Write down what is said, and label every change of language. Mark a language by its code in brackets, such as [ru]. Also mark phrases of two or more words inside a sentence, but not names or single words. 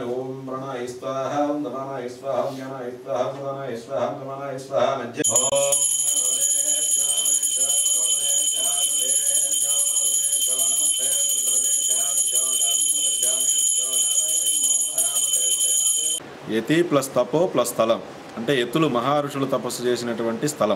[sa] ओम प्रणय स्वाहा, ओम नमः स्वाहा, ओम ज्ञानाय स्वाहा, ओम प्रदानाय स्वाहा, ओम नमः स्वाहा। [te] मध्य యతి ప్లస్ తపో ప్లస్ స్థలం అంటే ఎత్తులు మహర్షులు తపస్సు చేసినటువంటి స్థలం.